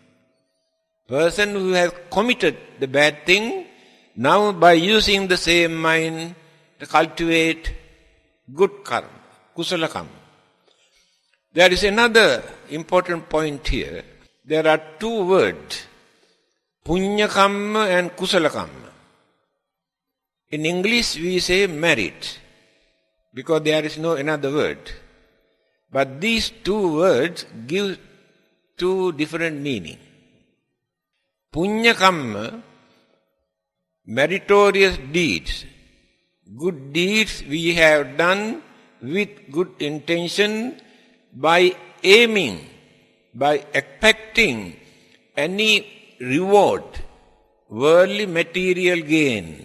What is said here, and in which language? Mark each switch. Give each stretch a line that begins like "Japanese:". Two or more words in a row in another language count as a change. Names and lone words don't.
English: Person who has committed the bad thing, now by using the same mind to cultivate good karma,
Pali: kusala karma.
English: There is another important point here. There are two words,
Pali: punya kamma and kusala kamma.
English: In English we say merit, because there is no another word. But these two words give two different meanings.
Pali: Punya kamma,
English: meritorious deeds, good deeds we have done with good intention, by aiming, by expecting any reward, worldly material gain.